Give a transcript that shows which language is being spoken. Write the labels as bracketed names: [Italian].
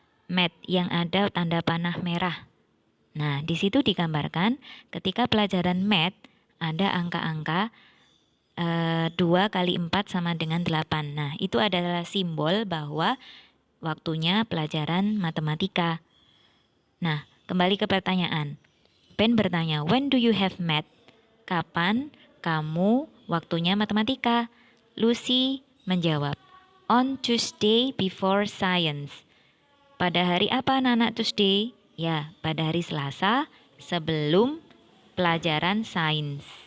[Indonesian] Math yang ada tanda panah merah. Nah, di situ digambarkan ketika pelajaran math ada angka-angka 2 kali 4 sama dengan 8. Nah, itu adalah simbol bahwa waktunya pelajaran matematika. Nah, kembali ke pertanyaan. Ben bertanya, [English] "When do you have math?" [Indonesian] Kapan kamu waktunya matematika? Lucy menjawab, [English] "On Tuesday before science." [Indonesian] Pada hari apa anak-anak Tuesday? Ya, pada hari Selasa sebelum pelajaran sains.